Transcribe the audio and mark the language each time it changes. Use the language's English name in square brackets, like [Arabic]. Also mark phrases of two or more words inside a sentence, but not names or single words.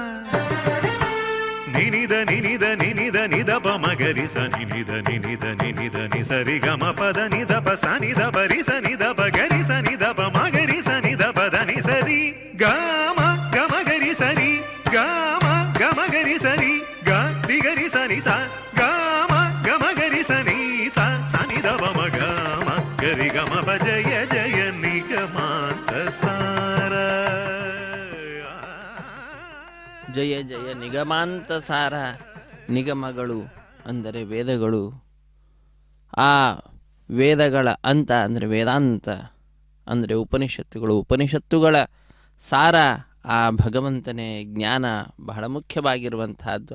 [Kannada] నినిద నినిద నినిద నిదప మగరి సని నిద నినిద నినిద ని సరి గమ పద నిదప సని దపరి సని దప గరి సని దప మగరి సని దప దని సరి గమ గమ గరి సరి గమ గమ గరి సరి గ దిగరి సని స గమ గమ గరి సని స సని దప మగమ గరి గమ ప ಜಯ ಜಯ ನಿಗಮಾಂತ ಸಾರ ಜಯ ಜಯ ನಿಗಮಾಂತ ಸಾರ. ನಿಗಮಗಳು ಅಂದರೆ ವೇದಗಳು, ಆ ವೇದಗಳ ಅಂತ ಅಂದರೆ ವೇದಾಂತ ಅಂದರೆ ಉಪನಿಷತ್ತುಗಳು, ಉಪನಿಷತ್ತುಗಳ ಸಾರ ಆ ಭಗವಂತನೇ ಜ್ಞಾನ ಬಹಳ ಮುಖ್ಯವಾಗಿರುವಂತಹದ್ದು.